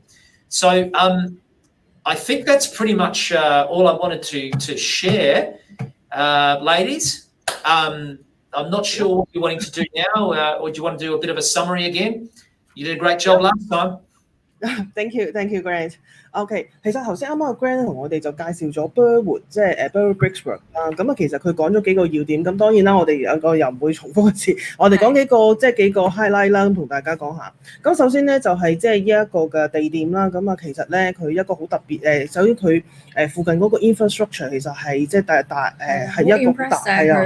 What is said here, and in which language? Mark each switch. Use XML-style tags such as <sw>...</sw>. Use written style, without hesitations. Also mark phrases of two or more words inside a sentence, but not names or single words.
<en>So I think that's pretty much all I wanted to share, ladies. I'm not sure what you're wanting to do now, or do you want to do a bit of a summary again? You did a great job last time. Thank you,</en> <yue>Grant。OK， 其實頭先啱啱個 Grant 同我哋就介紹咗 Burwood， 即係Burwood Brickworks 啦。咁啊，其實佢講咗幾個要點。咁當然啦，我哋又唔會重複一次。我哋講幾個 highlight 啦，咁同大家講下。咁首先咧就係即係呢一個嘅地點啦。咁啊，其實咧佢一個好特別首先佢附近嗰個 infrastructure 其實係即係係一個大係啊，</yue>